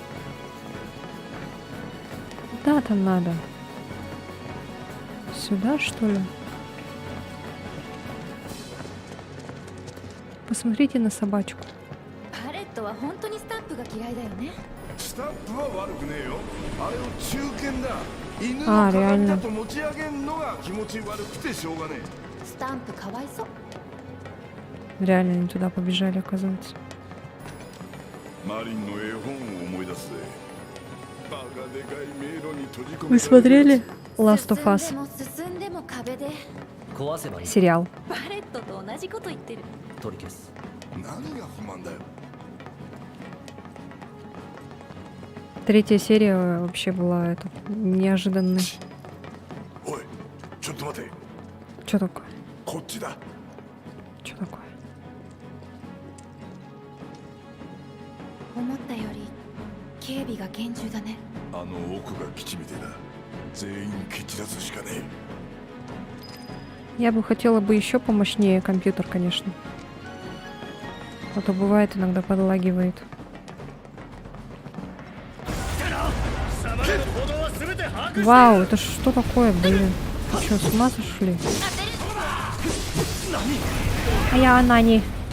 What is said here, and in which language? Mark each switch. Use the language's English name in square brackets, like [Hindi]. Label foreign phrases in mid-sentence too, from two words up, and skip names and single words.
[Russian] Куда там надо? Сюда, что ли? Посмотрите на собачку. [Japanese] スタンプは悪くねえよ。あれを中堅だ。犬のあ、鏡 [Russian] реально [Japanese] だと持ち上げんのが気持ち悪くてしょうがねえ。スタンプかわいそう。 [Russian] Реально не туда побежали, оказывается. [Japanese] マリンの絵本を思い出すぜ。バカでかい迷路に閉じ込められる [Russian] Вы смотрели Last of [Japanese] 進ん [Russian] Us [Japanese] でも進んでも壁で壊せばいい。 [Russian] сериал? [Japanese] バレットと同じこと言ってる。取り消す。何が不満だよ。 [Russian] Третья серия вообще была это, неожиданной. [Japanese] おい、ちょっと待て。 [Russian] Что такое? [Japanese] こっちだ。 [Russian] Что такое? [Japanese] 思ったより警備が厳重だね。あの奥が基地みてえだ。全員蹴散らすしかねえ。 [Russian] Я бы хотела бы еще помощнее компьютер, конечно. А то бывает иногда подлагивает. Вау, это что такое, блин? Вы что, с ума сошли? А я Анани.